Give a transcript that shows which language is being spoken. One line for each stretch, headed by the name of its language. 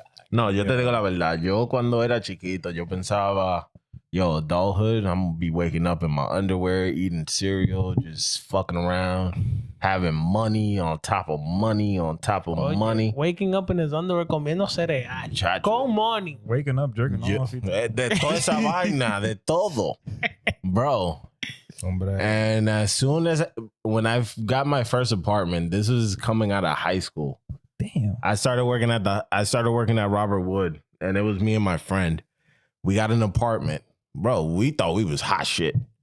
Spanish: No, yo te digo la verdad. Yo cuando era chiquito, yo pensaba, yo,
English: adulthood, I'm gonna be waking up in my underwear, eating cereal, just fucking around, having money on top of money on top of money. Waking up in his underwear
Spanish: comiendo cereal. Chacho. Con money.
English: Waking up, jerking
Spanish: Yo,
English: off.
Spanish: de toda esa vaina, de todo.
English: Bro.
Spanish: Hombre.
English: And as soon as, when I got my first apartment, this was coming out of high school. Damn. I started working at Robert Wood, and it was me and my friend. We got an apartment. Bro, we thought we was hot shit.